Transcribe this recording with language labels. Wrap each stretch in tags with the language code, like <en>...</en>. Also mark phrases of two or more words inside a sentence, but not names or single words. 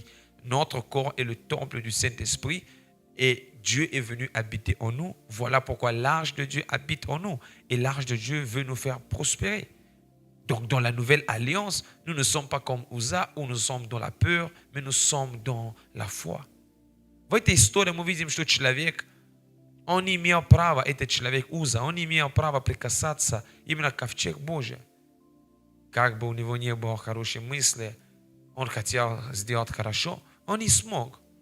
<fr>Notre corps est le temple du Saint-Esprit et Dieu est venu habiter en nous. Voilà pourquoi l'arche de Dieu habite en nous. Et l'arche de Dieu veut nous faire prospérer. Donc dans la nouvelle alliance, nous ne sommes pas comme Uza où nous sommes dans la peur, mais nous sommes dans la foi.</fr> <ru>В этой истории мы видим, что человек, он не имел права, этот человек Уза, он не имел права прикасаться именно к ковчег Божий. Как бы у него не было хорошей мысли, он хотел сделать хорошо, он не смог.</ru>